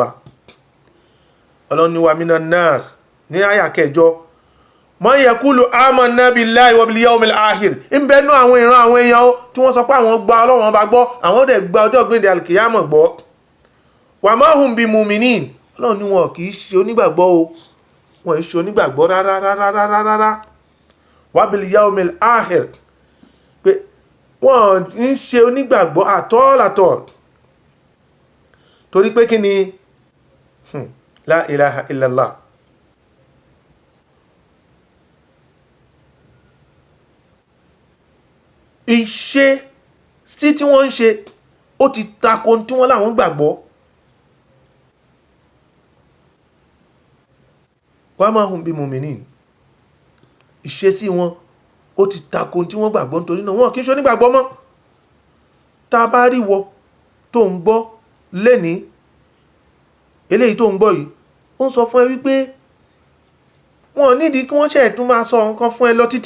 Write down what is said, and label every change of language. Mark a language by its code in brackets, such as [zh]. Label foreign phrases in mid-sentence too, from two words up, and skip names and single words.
[yo] Ọlọ́run ní [ar] ومن الناس [yo] ní àyá 8, [ar] من يقول آمنا بالله وباليوم الآخر. [yo] ń bẹnu àwọn ìran àwọn èèyàn tí wọ́n sọ pé àwọn gba Ọlọ́run ọba gbọ́, àwọn dẹ̀ gba ọjọ́ gbéǹde alkiyama gbọ́. [ar] وما هم بمؤمنين. [yo] Ọlọ́run ní wọn kì í ṣe onígbàgbọ́ o, wọn kì í ṣe onígbàgbọ́ rárá. [ar] وباليوم الآخر, [yo] pé wọ́n ń ṣe onígbàgbọ́ àtọ́làtọ̀ torí pé kí ni [ar] لا إله إلا الله. [yo] ìṣe sí tí wọ́n ń ṣe ó ti tako tí wọ́n láwọn gbàgbọ́. [ar] وما هم بمؤمنين, [yo] ìṣe sí wọn ó ti tako tí wọ́n gbàgbọ́, nítorí náà wọn kì í ṣe onígbàgbọ́ mọ́. tá a bá rí wọ tó ń gbọ́ lẹ́ni eléyìí tó ń gbọ́ yìí, ó ń sọ fún ẹ wípé wọn nídìí kí wọ́n ṣe tún máa sọ nǹkan fún ẹ lọ títì.